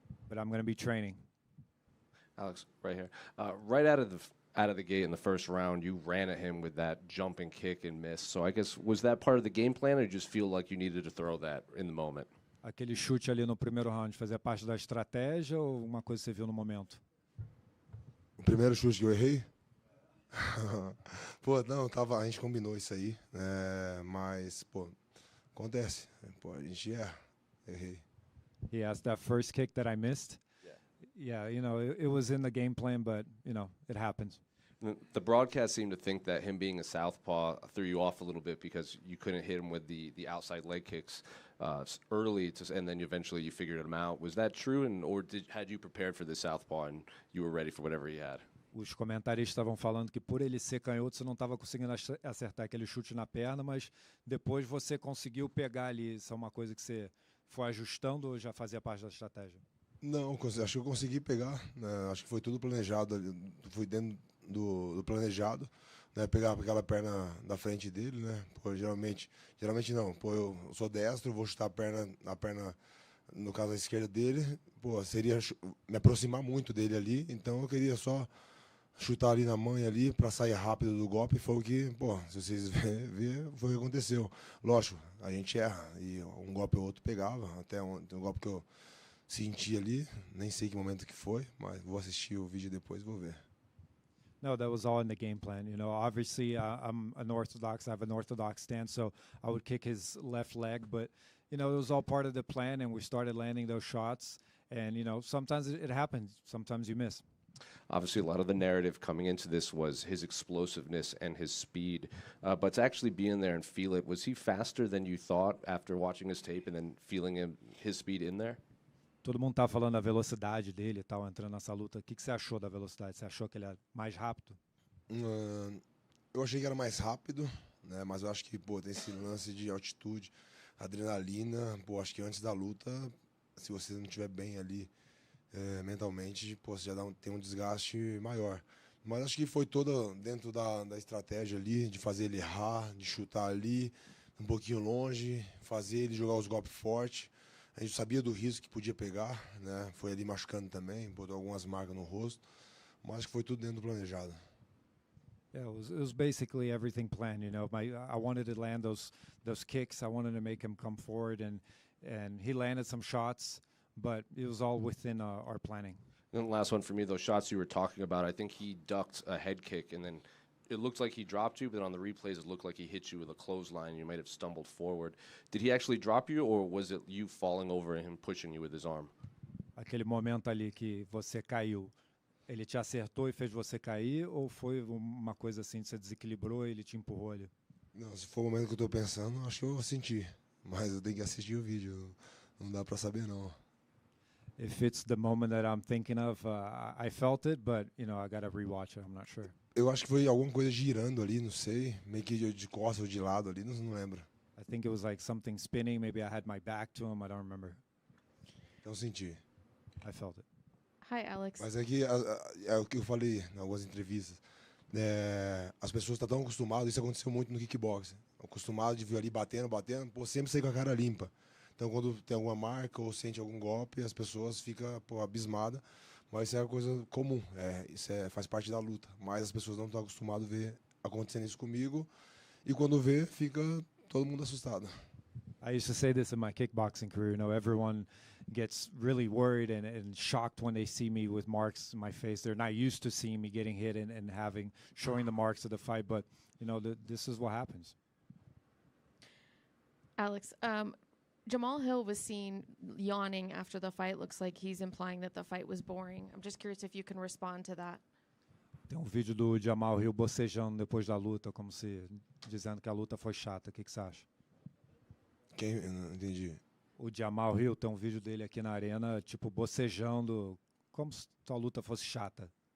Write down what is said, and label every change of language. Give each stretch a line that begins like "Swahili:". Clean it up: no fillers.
English: But I'm going to be training. Alex, right here. Right out of the gate in the first round, you ran at him with that jumping kick and missed. So I guess, was that part of the game plan, or you just feel like you needed to throw that in the moment?
Portuguese: Aquele chute ali no primeiro round fazia parte da estratégia ou uma coisa que você viu no momento? O primeiro chute que eu errei? Não, a gente combinou isso aí, mas, acontece. A gente erra. Errei.
English: He asked that first kick that I missed. Yeah, you know, it was in the game plan, but, you know, it happens. The broadcast seemed to think that him being a southpaw threw you off a little bit because you couldn't hit him with the outside leg kicks early, and then eventually you figured him out. Was that true, or had you prepared for the southpaw and you were ready for whatever he had?
Portuguese: Os comentaristas estavam falando que por ele ser canhoto você não estava conseguindo acertar aquele chute na perna, mas depois você conseguiu pegar ali. Isso é uma coisa que você foi ajustando ou já fazia parte da estratégia? Não, acho que eu consegui pegar, né? Acho que foi tudo planejado, fui dentro do planejado, né? Pegar aquela perna da frente dele, né? Geralmente não, eu sou destro, vou chutar a perna, no caso a esquerda dele, seria me aproximar muito dele ali, então eu queria só chutar ali na manha ali para sair rápido do golpe. Foi o que, se vocês ver, foi o que aconteceu. Lógico, a gente erra e um golpe ou outro pegava, até um golpe que eu senti ali, nem sei que momento que foi, mas vou assistir o vídeo depois e vou ver.
English: No, that was all in the game plan. You know, obviously I'm unorthodox. I have an orthodox stance, so I would kick his left leg. But, you know, it was all part of the plan, and we started landing those shots. And, you know, sometimes it happens. Sometimes you miss. Obviously, a lot of the narrative coming into this was his explosiveness and his speed. But to actually be in there and feel it, was he faster than you thought after watching his tape and then feeling his speed in there?
Portuguese: Todo mundo tá falando da velocidade dele e tal, entrando nessa luta. O que você achou da velocidade? Você achou que ele é mais rápido? Eu achei que era mais rápido, né? Mas eu acho que, tem esse lance de altitude, adrenalina. Acho que antes da luta, se você não estiver bem ali mentalmente, você já tem um desgaste maior. Mas acho que foi toda dentro da estratégia ali, de fazer ele errar, de chutar ali, um pouquinho longe, fazer ele jogar os golpes fortes. A gente sabia do risco que podia pegar, né? Foi ali machucando também, botou algumas marcas no rosto, mas acho que foi tudo dentro do planejado.
English: Yeah, it was basically everything planned. You know, I wanted to land those kicks. I wanted to make him come forward, and he landed some shots. but it was all within our planning. And the last one for me, those shots you were talking about, I think he ducked a head kick, and then it looked like he dropped you, but on the replays it looked like he hit you with a clothesline. You might have stumbled forward. Did he actually drop you, or was it you falling over and him pushing you with his arm?
Portuguese: Aquele momento ali que você caiu, ele te acertou e fez você cair, ou foi uma coisa assim, você desequilibrou e ele te empurrou ali? Não, se for o momento que eu tô pensando, acho que eu senti. Mas eu tenho que assistir o vídeo. Não dá pra saber, não.
English: If it's the moment that I'm thinking of, I felt it, but I gotta rewatch it. I'm not sure.
Portuguese: Eu acho que foi alguma coisa girando ali, não sei. Meio que de costas ou de lado ali, não lembro.
English: I think it was like something spinning. Maybe I had my back to him. I don't remember.
Portuguese: Não senti.
English: I felt it. Hi, Alex.
Portuguese: Mas é que é o que eu falei em algumas entrevistas. As pessoas estão tão acostumadas, isso aconteceu muito no kickboxing. Acostumado de vir ali batendo, pô, sempre sair com a cara limpa. Então, quando tem alguma marca ou sente algum golpe, as pessoas ficam abismadas. Mas isso é uma coisa comum, faz parte da luta. Mas as pessoas não estão acostumadas a ver acontecendo isso comigo. E quando vê, fica todo mundo assustado.
English: I used to say this in my kickboxing career. Everyone gets really worried and shocked when they see me with marks in my face. They're not used to seeing me getting hit and showing the marks of the fight. But, this is what happens. Alex, Jamal Hill was seen yawning after the fight. Looks like he's implying that the fight was boring. I'm just curious if you can respond to that.
Portuguese: Tem vídeo do Jamal Hill bocejando depois da luta, como se dizendo que a luta foi chata. O que você acha? Quem? Eu não entendi. O Jamal Hill tem vídeo dele aqui na arena, tipo, bocejando, como se a luta fosse chata.